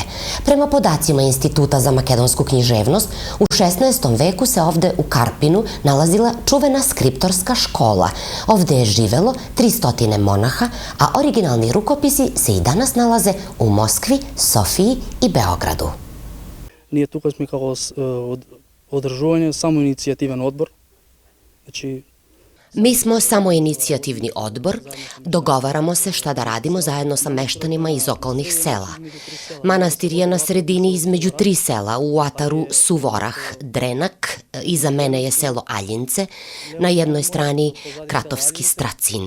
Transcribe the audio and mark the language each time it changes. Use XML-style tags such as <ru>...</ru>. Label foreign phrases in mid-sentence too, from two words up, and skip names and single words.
<sr>Prema podacima Instituta za makedonsku književnost, u 16. veku se ovde u Karpinu nalazila čuvena skriptorska škola. Ovde je živelo 300 monaha, a originalni rukopisi se i danas nalaze u Moskvi, Sofiji i Beogradu.</sr> <mk>Ние тук сме како одржување самоиницијативен одбор.</mk> <sr>Mi smo samoinicijativni odbor, dogovaramo se šta da radimo zajedno sa meštanima iz okolnih sela. Manastir je na sredini između 3 sela, u ataru Suv Orah, Drenak, iza mene je selo Aljince, na jednoj strani Kratovski Stracin.</sr>